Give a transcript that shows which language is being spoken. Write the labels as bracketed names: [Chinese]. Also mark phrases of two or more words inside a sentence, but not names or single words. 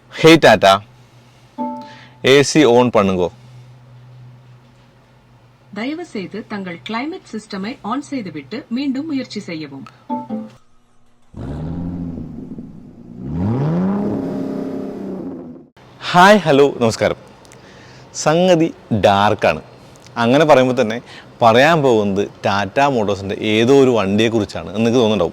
[English] Hey Tata, AC on பண்ணுங்கோ. [Tamil] தயவு செய்து தங்கள் கிளைமேட் சிஸ்டமை ஆன் செய்துவிட்டு மீண்டும் முயற்சி செய்யவும். [Malayalam] ഹായ് ഹലോ നമസ്കാരം. സംഗതി ഡാർക്കാണ്. അങ്ങനെ പറയുമ്പോൾ തന്നെ പറയാൻ പോകുന്നത് ടാറ്റ മോട്ടോഴ്സിൻ്റെ ഏതോ ഒരു വണ്ടിയെക്കുറിച്ചാണ് എന്ന് തോന്നുന്നുണ്ടാവും.